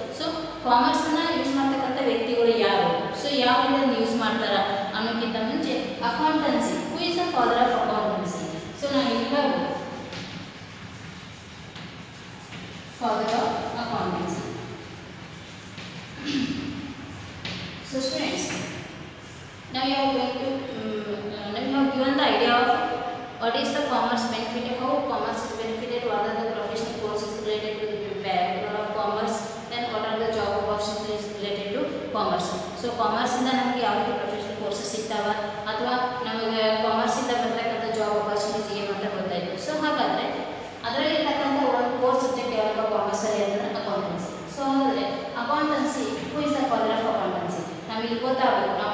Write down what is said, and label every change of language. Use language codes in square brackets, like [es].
[kn] So ಕಾಮರ್ಸನ್ನು use ಮಾಡ್ತಕ್ಕಂಥ ವ್ಯಕ್ತಿಗಳು ಯಾರು, ಸೊ ಯಾವ ರೀತಿ ಯೂಸ್ ಮಾಡ್ತಾರ ಅನ್ನೋಕ್ಕಿಂತ ಮುಂಚೆ accountancy, [en] Who is the father of accountancy. [kn] So ನಾವು ಇಲ್ಲಿ ಹೇಳ್ಬೋದು [en] father of accountancy. So students, now you are going to now you have given the idea of what is the commerce benefit, how commerce is benefited, what are the professional courses related to the background of commerce, then what are the job opportunities related to commerce. [kn] So commerce ಇಂದ ನಮಗೆ ಯಾವ ರೀತಿ professional courses ಸಿಗ್ತಾವ, ಅಥವಾ ನಮಗೆ commerce ಇಂದ ಬರ್ತಕ್ಕಂಥ job opportunities ಏನು ಅಂತ ಗೊತ್ತಾಯಿತು. ಸೊ ಹಾಗಾದರೆ ಅದರಲ್ಲಿ ಇರ್ತಕ್ಕಂಥ ಒಂದು ಕೋರ್ ಸಬ್ಜೆಕ್ಟ್ ಯಾವಾಗ ಕಾಮರ್ಸಲ್ಲಿ ಅಂದರೆ ಅಕೌಂಟೆನ್ಸಿ. ಸೊ ಹಾಗಾದರೆ accountancy, [en] who is the father of accountancy, [kn] ನಮಗೆ ಗೊತ್ತಾಗಬೇಕು.